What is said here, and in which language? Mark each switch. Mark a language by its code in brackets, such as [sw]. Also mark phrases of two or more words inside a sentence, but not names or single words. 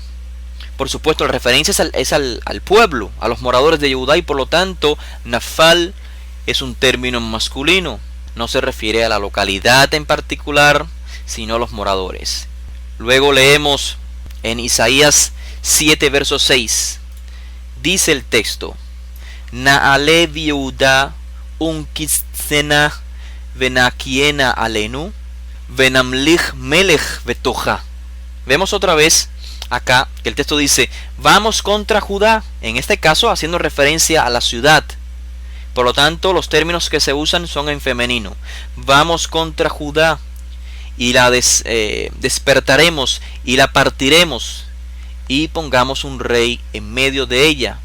[es] Por supuesto, la referencia es al pueblo, a los moradores de Yehudá, y por lo tanto, Nafal es un término masculino. No se refiere a la localidad en particular, sino a los moradores. Luego leemos en Isaías 7, verso 6. Dice el texto, [he] נעלה יהודה ונקיצנה ונבקיענה אלינו ונמליך מלך בתוכה. [es] Vemos otra vez acá que el texto dice, vamos contra Judá, en este caso haciendo referencia a la ciudad. Por lo tanto, los términos que se usan son en femenino. Vamos contra Judá y la despertaremos y la partiremos y pongamos un rey en medio de ella.